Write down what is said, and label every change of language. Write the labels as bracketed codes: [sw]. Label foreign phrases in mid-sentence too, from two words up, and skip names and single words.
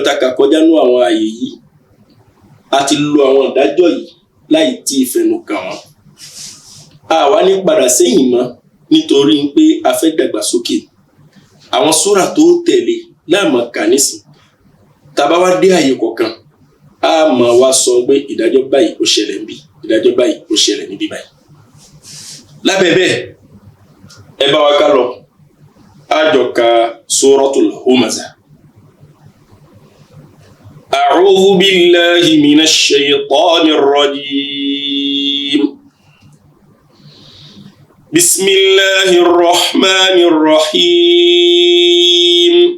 [yo] tá a kà kọjá ní àwọn ààyè yìí a ti lo àwọn ìdájọ́ yìí láì tí ìfẹnu kàn wọ́n àwa ní padà sẹ́yìn mọ́ nítorí pé a fẹ́ dàgbàsókè àwọn súrà tó tẹ̀lé láàmú kà nísìn tàbá wá dé àyè kọ̀ọ̀kan a máa wá sọ pé ìdájọ́ báyìí ó ṣẹlẹ̀ ń bí ìdájọ́ báyìí ó ṣẹlẹ̀ níbí báyìí. lábẹ́ bẹ́ẹ̀ ẹ bá wa ká lọ àjọ ka [ar] سورة الهمزة. أعوذ بالله من الشيطان الرجيم. بسم الله الرحمن الرحيم.